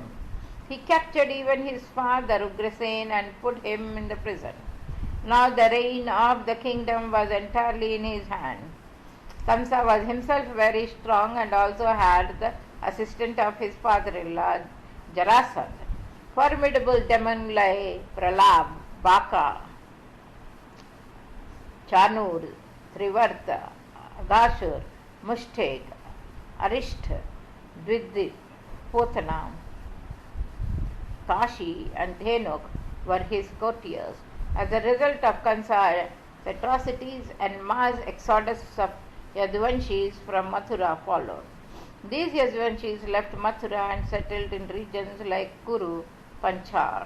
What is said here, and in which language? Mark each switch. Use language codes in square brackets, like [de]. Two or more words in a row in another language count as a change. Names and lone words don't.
[en] He captured even his father Ugrasen and put him in the prison. Now the reign of the kingdom was entirely in his hand. Kamsa was himself very strong and also had the assistant of his father-in-law Jarasandha. Formidable demons like Pralab, Baka, Chanur, Trivarta, Agashur, Mushteg, Arishtha, Dvidip, Potana, Kashi and Dhenuk were his courtiers. As a result of Kansa's atrocities and mass exodus of Yaduvanshis from Mathura followed. These Yaduvanshis left Mathura and settled in regions like Kuru, Panchar.